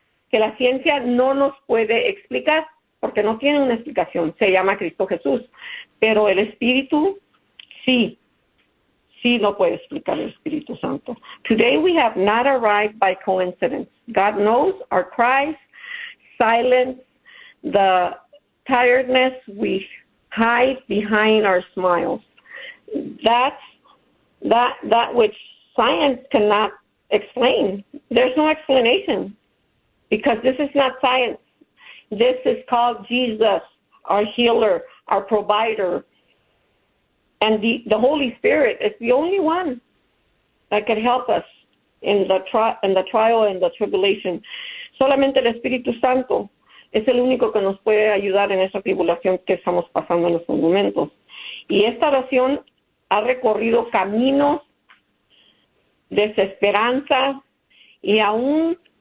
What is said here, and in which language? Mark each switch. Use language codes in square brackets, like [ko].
[es] Que la ciencia no nos puede explicar, porque no tiene una explicación, se llama Cristo Jesús. Pero el Espíritu, sí lo puede explicar el Espíritu Santo. [en] Today we have not arrived by coincidence. God knows our cries, silence, the tiredness we hide behind our smiles. That which science cannot explain. There's no explanation. Because this is not science. This is called Jesus, our healer, our provider. And the Holy Spirit is the only one that can help us in the trial and the tribulation. [es] Solamente el Espíritu Santo es el único que nos puede ayudar en esa tribulación que estamos pasando en estos momentos. Y esta oración ha recorrido caminos, desesperanza y aún.